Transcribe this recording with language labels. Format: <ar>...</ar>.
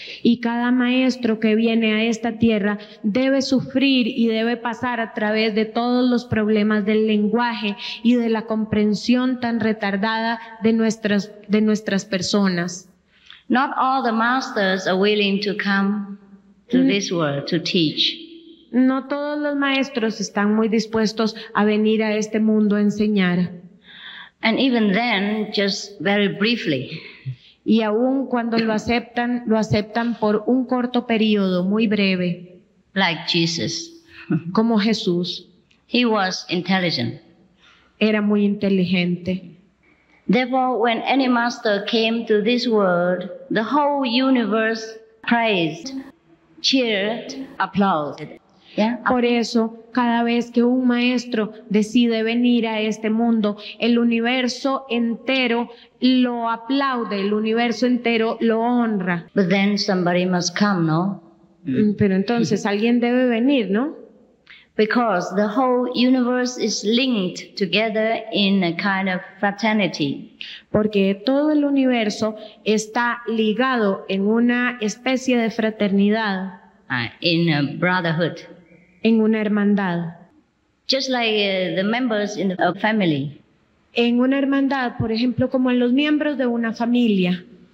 <es>Y cada maestro que viene a esta tierra debe sufrir y debe pasar a través de todos los problemas del lenguaje y de la comprensión tan retardada de nuestras personas.</es> <en>Not all the masters are willing to come to this world to teach.</en> <es>No todos los maestros están muy dispuestos a venir a este mundo a enseñar.</es> <en>And even then, just very briefly.</en> <es>Y aún cuando lo aceptan por un corto periodo, muy breve.</es> <en>Like Jesus.</en> <es>Como Jesús.</es> <en>He was intelligent.</en> <es>Era muy inteligente.</es> <en>Therefore, when any master came to this world, the whole universe praised, cheered, applauded. Yeah?</en> <es>Por eso, cada vez que un maestro decide venir a este mundo, el universo entero lo aplaude, el universo entero lo honra.</es> <en>But then somebody must come, no?</en> <es>Pero entonces alguien debe venir, ¿no?</es> <en>Because the whole universe is linked together in a kind of fraternity.</en> <es>Porque todo el universo está ligado en una especie de fraternidad.</es> <en>In a brotherhood.</en> <es>En una hermandad.</es> <en>Just like the members in a family.</en> <es>En una hermandad, por ejemplo, como en los miembros de una familia.</es>